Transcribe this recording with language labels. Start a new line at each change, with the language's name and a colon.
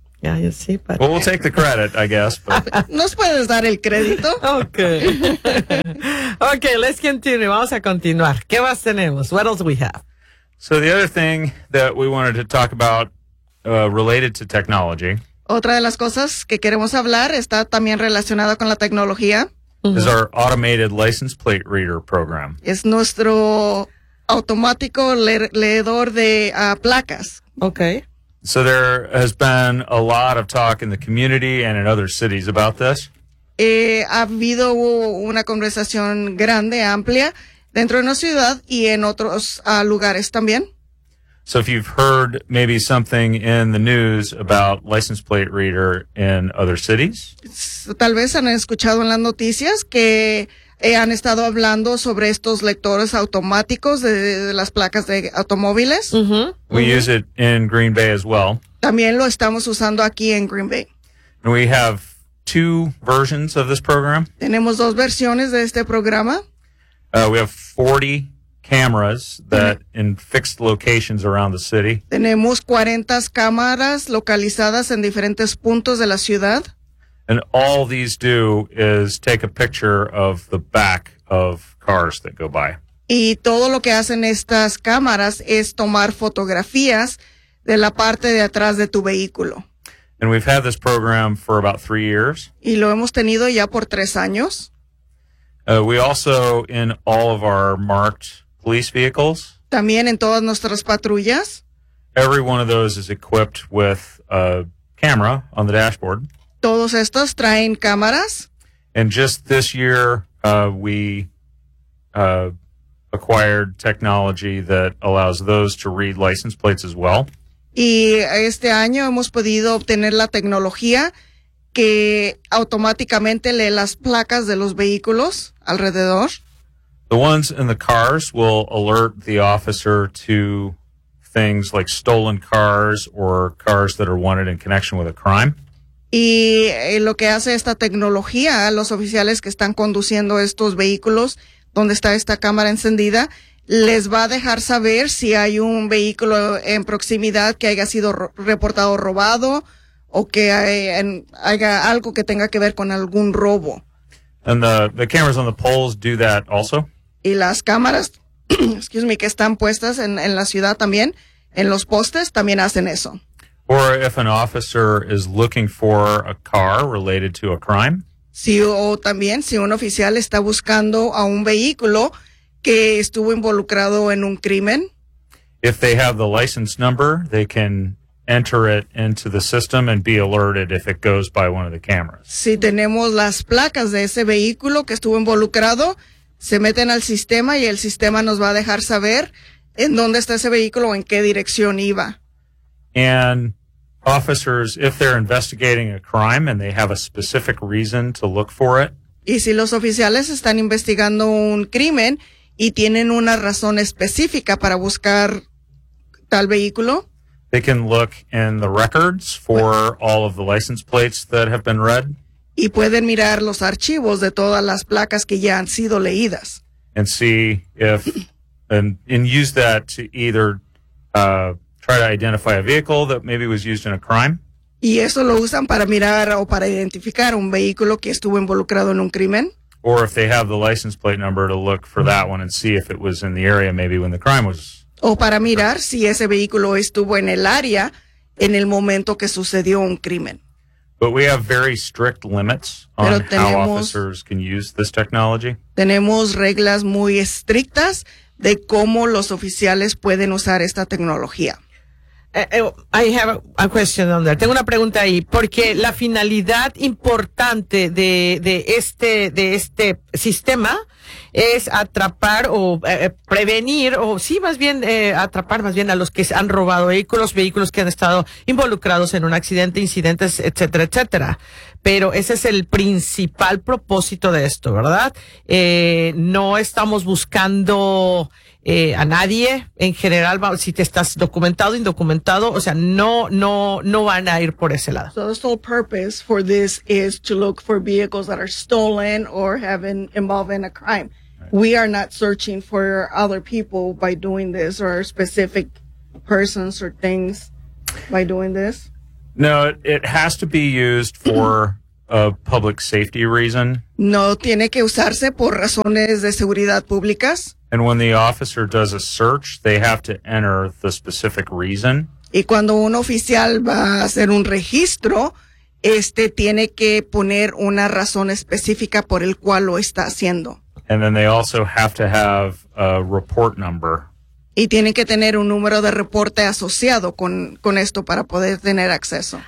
English: Yeah, you see, but... Well, we'll take the credit, I guess, but...
Spanish: ¿Nos puedes dar el crédito?
English: Okay. Okay, let's continue.
Spanish: Vamos a continuar. ¿Qué más tenemos?
English: What else do we have? So the other thing that we wanted to talk about related to technology...
Spanish: Otra de las cosas que queremos hablar está también relacionada con la tecnología.
English: Is our automated license plate reader program.
Spanish: Es nuestro automático leedor de placas.
English: Okay. So there has been a lot of talk in the community and in other cities about this.
Spanish: Ha habido una conversación grande, amplia, dentro de nuestra ciudad y en otros lugares también.
English: So if you've heard maybe something in the news about license plate reader in other cities.
Spanish: Tal vez han escuchado en las noticias que han estado hablando sobre estos lectores automáticos de las placas de automóviles.
English: Mm-hmm. We use it in Green Bay as well.
Spanish: También lo estamos usando aquí en Green Bay.
English: And we have 2 versions of this program.
Spanish: Tenemos 2 versiones de este programa.
English: We have 40 cameras that in fixed locations around the city.
Spanish: Tenemos 40 cámaras localizadas en diferentes puntos de la ciudad.
English: And all these do is take a picture of the back of cars that go by.
Spanish: Y todo lo que hacen estas cámaras es tomar fotografías de la parte de atrás de tu vehículo.
English: And we've had this program for about 3 years.
Spanish: Y lo hemos tenido ya por 3 años.
English: We also, in all of our marked police vehicles.
Spanish: También en todas nuestras patrullas.
English: Every one of those is equipped with a camera on the dashboard.
Spanish: Todos estos traen cámaras.
English: And just this year, we acquired technology that allows those to read license plates as well.
Spanish: Y este año hemos podido obtener la tecnología que automáticamente lee las placas de los vehículos alrededor.
English: The ones in the cars will alert the officer to things like stolen cars or cars that are wanted in connection with a crime.
Spanish: Y lo que hace esta tecnología, los oficiales que están conduciendo estos vehículos donde está esta cámara encendida, les va a dejar saber si hay un vehículo en proximidad que haya sido reportado robado o que haya algo que tenga que ver con algún robo.
English: And the cameras on the poles do that also.
Spanish: Y las cámaras,
English: excuse me,
Spanish: que están puestas en la ciudad también, en los postes, también hacen eso.
English: Or if an officer is looking for a car related to a crime.
Spanish: Sí, o también si un oficial está buscando a un vehículo que estuvo involucrado en un crimen.
English: If they have the license number, they can enter it into the system and be alerted if it goes by one of the cameras.
Spanish: Si tenemos las placas de ese vehículo que estuvo involucrado, se meten al sistema y el sistema nos va a dejar saber en dónde está ese vehículo o en qué dirección iba.
English: And officers, if they're investigating a crime and they have a specific reason to look for it.
Spanish: Y si los oficiales están investigando un crimen y tienen una razón específica para buscar tal vehículo.
English: They can look in the records for all of the license plates that have been read.
Spanish: Y pueden mirar los archivos de todas las placas que ya han sido leídas.
English: And see if, and use that to either try to identify a vehicle that maybe was used in a crime.
Spanish: Y eso lo usan para mirar o para identificar un vehículo que estuvo involucrado en un crimen.
English: Or if they have the license plate number to look for that one and see if it was in the area maybe when the crime was.
Spanish: O para mirar si ese vehículo estuvo en el área en el momento que sucedió un crimen.
English: But we have very strict limits on how officers can use this technology.
Spanish: Tenemos reglas muy estrictas de cómo los oficiales pueden usar esta tecnología.
English: I have a question on that.
Spanish: Tengo una pregunta ahí, porque la finalidad importante de este sistema es atrapar o prevenir, o sí, más bien atrapar más bien a los que han robado vehículos que han estado involucrados en un accidente, incidentes, etcétera, etcétera. Pero ese es el principal propósito de esto, ¿verdad? No estamos buscando a nadie en general, si te estás documentado, indocumentado, o sea, no van a ir por ese lado.
English: So the sole purpose for this is to look for vehicles that are stolen or have been involved in a crime. Right. We are not searching for other people by doing this or specific persons or things by doing this. No, it has to be used for a public safety reason.
Spanish: No tiene que usarse por razones de seguridad públicas.
English: And when the officer does a search, they have to enter the specific reason.
Spanish: Y cuando un oficial va a hacer un registro, tiene que poner una razón específica por el cual lo está haciendo.
English: And then they also have to have a report number.
Spanish: Y tienen que tener un número de reporte asociado con esto para poder tener acceso.